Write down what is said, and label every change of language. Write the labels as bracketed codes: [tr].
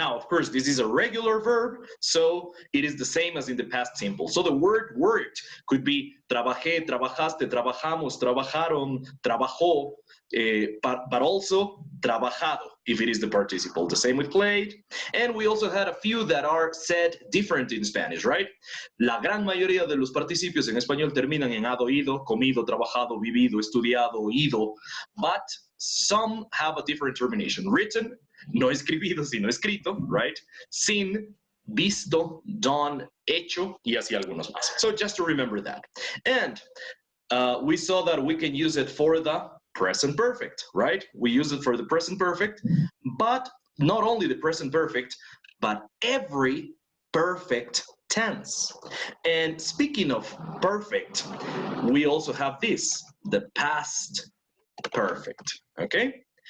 [en] Now, of course, this is a regular verb, so it is the same as in the past simple. So the word worked could be trabajé, trabajaste, trabajamos, trabajaron, trabajó, but also trabajado if it is the participle. The same with played. And we also had a few that are said different in Spanish, right? [es] La gran mayoría de los participios en español terminan en ado, ido, comido, trabajado, vivido, estudiado, ido, [en] but some have a different termination. [es] Written, no escribido, sino escrito, right? Sin, visto, done, hecho, y así algunos más. [en] So just to remember that. And we saw that we can use it for the present perfect, right? We use it for the present perfect, but not only the present perfect, but every perfect tense. And speaking of perfect, we also have this, the past perfect, okay?